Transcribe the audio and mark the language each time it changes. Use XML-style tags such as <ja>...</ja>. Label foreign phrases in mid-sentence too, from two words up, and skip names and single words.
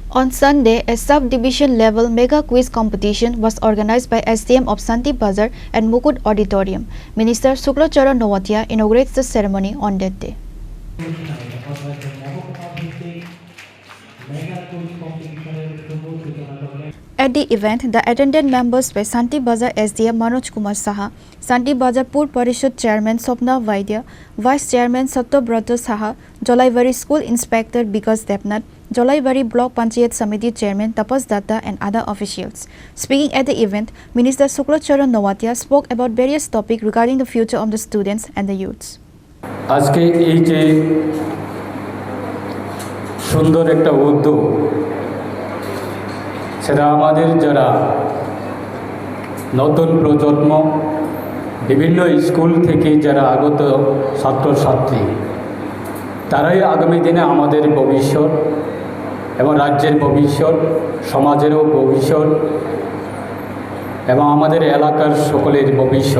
<en>On Sunday, a sub-division level mega quiz competition was organized by SDM of Santi Bazar and Mukut Auditorium. Minister Suklacharan Nowatia inaugurates the ceremony on that day. At the event, the attendant members were Santi Bazar SDM Manoj Kumar Saha, Santi Bazar Pur Parishad Chairman Sopna Vaidya, Vice Chairman Satyabrata Saha, Jolaivari School Inspector Bikas Debnath, Jolaivari Block Panchayat Samiti Chairman Tapas Datta and other officials. Speaking at the event, Minister Suklacharan Nowatia spoke about various topics regarding the future of the students and the youths.</en> <bn>আজকে এই যে সুন্দর একটা উদ্যোগ সেটা আমাদের যারা নতুন প্রজন্ম বিভিন্ন স্কুল থেকে যারা আগত ছাত্রছাত্রী তারাই আগামী দিনে আমাদের ভবিষ্যৎ এবং রাজ্যের ভবিষ্যৎ সমাজেরও ভবিষ্যৎ এবং আমাদের এলাকার সকলের ভবিষ্যৎ।</bn>